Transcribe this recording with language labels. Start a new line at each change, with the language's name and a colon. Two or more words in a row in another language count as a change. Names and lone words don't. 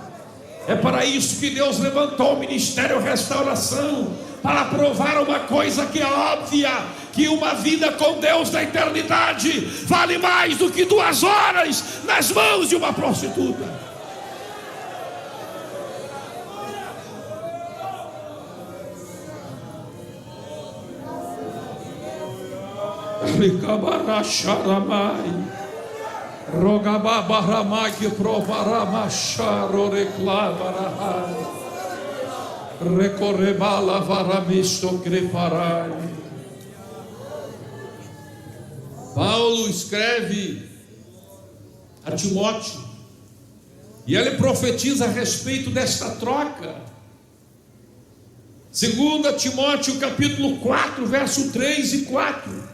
Portuguese: É para isso que Deus levantou o Ministério Restauração, para provar uma coisa que é óbvia, que uma vida com Deus na eternidade vale mais do que 2 horas nas mãos de uma prostituta. Rogababaramai que provaramacharo reclamarahai recorrebala varamisto creparai. Paulo escreve a Timóteo e ele profetiza a respeito desta troca. 2 Timóteo capítulo 4, verso 3 e 4.